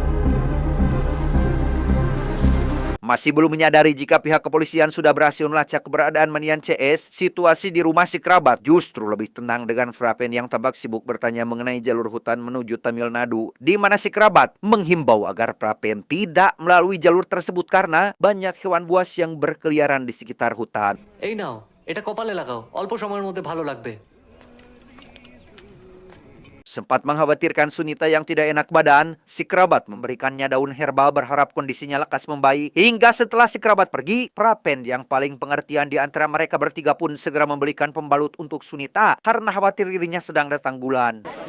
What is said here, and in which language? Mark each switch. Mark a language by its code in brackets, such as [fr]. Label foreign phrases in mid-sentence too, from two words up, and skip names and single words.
[id] Masih belum menyadari jika pihak kepolisian sudah berhasil melacak keberadaan Manian CS, situasi di rumah si kerabat justru lebih tenang dengan Prapen yang tampak sibuk bertanya mengenai jalur hutan menuju Tamil Nadu, di mana si kerabat menghimbau agar Prapen tidak melalui jalur tersebut karena banyak hewan buas yang berkeliaran di sekitar hutan. [bn] এই নাও, এটা কপালে লাগাও, অল্প সময়ের মধ্যে ভালো লাগবে। [id] Sempat mengkhawatirkan Sunita yang tidak enak badan, si kerabat memberikannya daun herbal berharap kondisinya lekas membaik. Hingga setelah si kerabat pergi, Prapen yang paling pengertian di antara mereka bertiga pun segera membelikan pembalut untuk Sunita karena khawatir dirinya sedang datang bulan.